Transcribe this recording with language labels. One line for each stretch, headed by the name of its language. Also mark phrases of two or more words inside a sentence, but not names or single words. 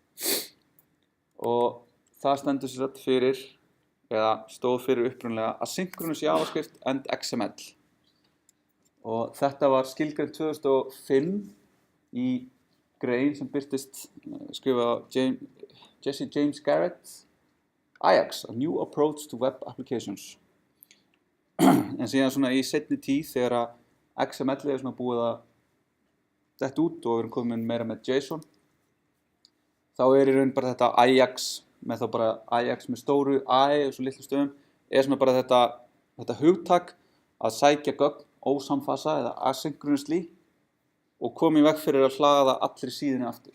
Icelandic: og það stendur sér fyrir eða stóð fyrir upprunalega
English: Asynchronous JavaScript and XML
Icelandic: og þetta var skilgreint 2005 í grein sem birtist skrifað Jesse James Garrett Ajax, a new approach to web applications en síðan svona í seinni tíð þegar XML svona búið að dett út og við erum komin meira með JSON, þá í raun bara þetta Ajax með þá bara Ajax með stóru A og svo litlu stöðum, svona bara þetta hugtak að sækja gögn ósamfasa eða asynchronously og koma í veg fyrir að hlaða allri síðunni aftur.